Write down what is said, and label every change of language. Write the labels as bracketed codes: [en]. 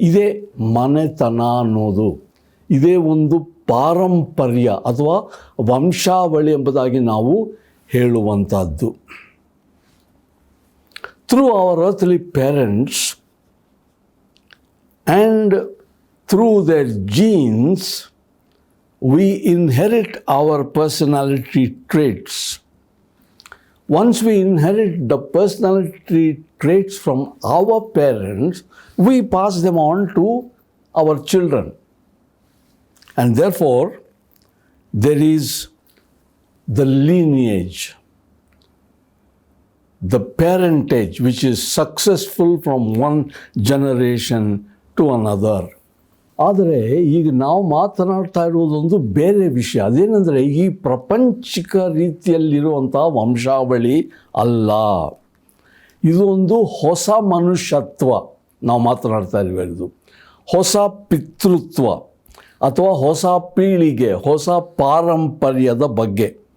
[kn] ಇದೇ ಮನೆತನ ಅನ್ನೋದು. ಇದೇ ಒಂದು ಪಾರಂಪರ್ಯ ಅಥವಾ ವಂಶಾವಳಿ ಎಂಬುದಾಗಿ ನಾವು ಹೇಳುವಂಥದ್ದು. [en] Through our earthly parents and through their genes we inherit our personality traits. Once we inherit the personality traits from our parents, we pass them on to our children. And therefore, there is the lineage, the parentage, which is successful from one generation to another. [kn] ಆದರೆ ಈಗ ನಾವು ಮಾತನಾಡ್ತಾ ಇರುವುದೊಂದು ಬೇರೆ ವಿಷಯ. ಅದೇನೆಂದರೆ ಈ ಪ್ರಪಂಚಿಕ ರೀತಿಯಲ್ಲಿರುವಂಥ ವಂಶಾವಳಿ ಅಲ್ಲ. ಇದು ಒಂದು ಹೊಸ ಮನುಷ್ಯತ್ವ ನಾವು ಮಾತನಾಡ್ತಾ ಇರುವುದು. ಹೊಸ ಪಿತೃತ್ವ ಅಥವಾ ಹೊಸ ಪೀಳಿಗೆ, ಹೊಸ ಪಾರಂಪರ್ಯದ ಬಗ್ಗೆ.